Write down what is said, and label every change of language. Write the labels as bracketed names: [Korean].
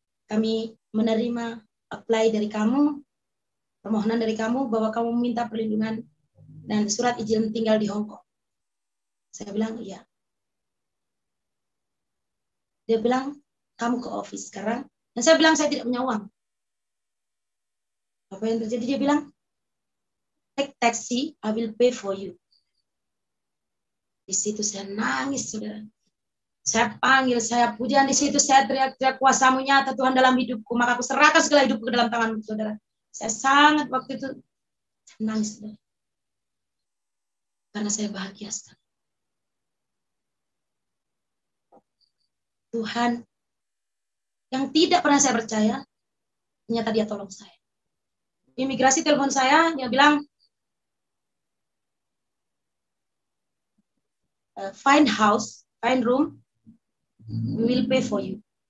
[Indonesian] Kami menerima apply dari kamu, permohonan dari kamu bahwa kamu minta perlindungan dan surat izin tinggal di Hong Kong. Saya bilang, iya. Dia bilang, kamu ke office sekarang. Dan saya bilang, saya tidak punya uang. Apa yang terjadi? Dia bilang, [English] take taxi, I will pay for you. [Indonesian] Di situ saya nangis, saudara. Saya panggil, saya pujian di situ, saya teriak-teriak, kuasa-Mu nyata Tuhan dalam hidupku, maka aku serahkan segala hidupku ke dalam tangan-Mu, saudara. Saya sangat waktu itu nangis, saudara. Karena saya bahagia sekali. Tuhan yang tidak pernah saya percaya, ternyata Dia tolong saya. Imigrasi telepon saya, dia bilang, [English] find house, find room, we will pay for you.